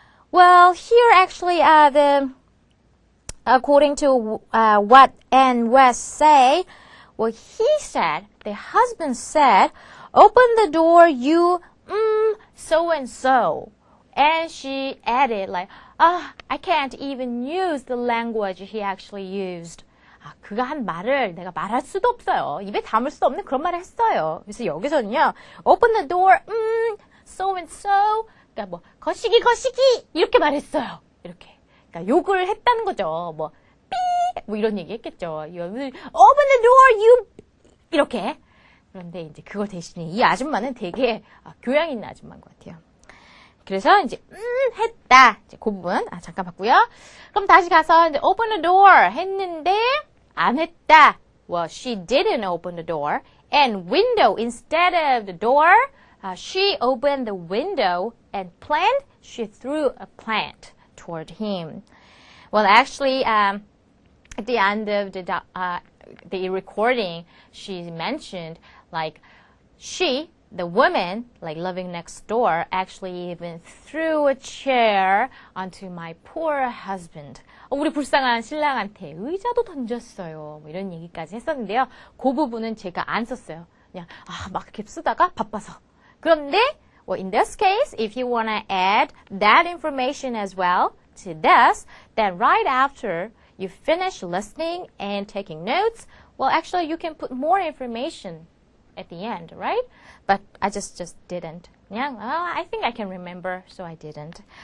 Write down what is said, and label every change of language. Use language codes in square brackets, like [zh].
[en] Well, here actually, according to what Ann West say, well, the husband said, open the door, you, so-and-so. And she added, like, I can't even use the language he actually used. [ko] 그가 한 말을 내가 말할 수도 없어요. 입에 담을 수 없는 그런 말을 했어요. 그래서 여기서는요, [en] open the door, so and so, [ko] 그러니까 뭐 거시기 이렇게 말했어요. 이렇게. 그러니까 욕을 했다는 거죠. 뭐 뭐 이런 얘기 했겠죠. [en] open the door, you [ko] 이렇게. 그런데 이제 그거 대신에 이 아줌마는 되게 교양 있는 아줌마인 것 같아요. 그래서 이제 했다. 이제 그 부분 잠깐 봤고요. 그럼 다시 가서 이제 [en] open the door [ko] 했는데 안 했다. [en] Well, she didn't open the door. And window instead of the door, she opened the window and she threw a plant toward him. Well, actually, at the end of the recording, she mentioned like the woman, like living next door, actually even threw a chair onto my poor husband. [ko] 우리 불쌍한 신랑한테 의자도 던졌어요. 뭐 이런 얘기까지 했었는데요. 그 부분은 제가 안 썼어요. 그냥 막 이렇게 쓰다가 바빠서. 그런데 [en] well, in this case, if you want to add that information as well to this, then right after you finish listening and taking notes, well, actually you can put more information at the end, right? But I just didn't. Yeah, I think I can remember, so I didn't.